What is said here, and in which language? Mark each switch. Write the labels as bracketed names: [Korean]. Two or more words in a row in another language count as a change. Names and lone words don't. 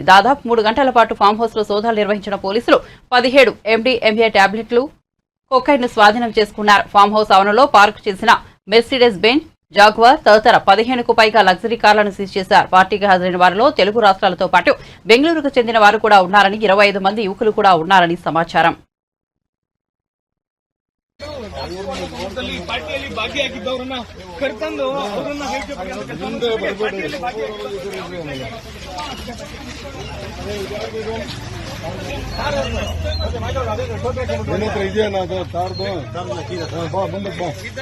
[Telugu] దాదాపు 3 గంటల పాటు [English] farm house [Telugu] లో సోదాలు నిర్వహించిన పోలీసులు 17 MDMA టాబ్లెట్లు, కొకైన్ ను స్వాధీనం చేసుకున్నారు. [English] farm house [Telugu] ఆవరణలో పార్క్ చేసిన మెర్సిడెస్ బెంజ్, జాగ్వార్ తదితర 15కు పైగా [English] luxury cars [Telugu] సీజ్ చేశారు. పార్టీకి హాజరైన వారిలో తెలుగు రాష్ట్రాలతో పాటు బెంగళూరుకు చెందిన వారు కూడా ఉన్నారని, 25 మంది యువకులు కూడా ఉన్నారని సమాచారం. [Kannada] ಪಾರ್ಟಿಯಲ್ಲಿ ಭಾಗಿಯಾಗಿದ್ದವರನ್ನ ಕರೆತಂದು ಅವರನ್ನ ಇದೆಯಾ ಕಾರ್ದು ಬಾ ಮುಂದಕ್ಕೆ ಬಾ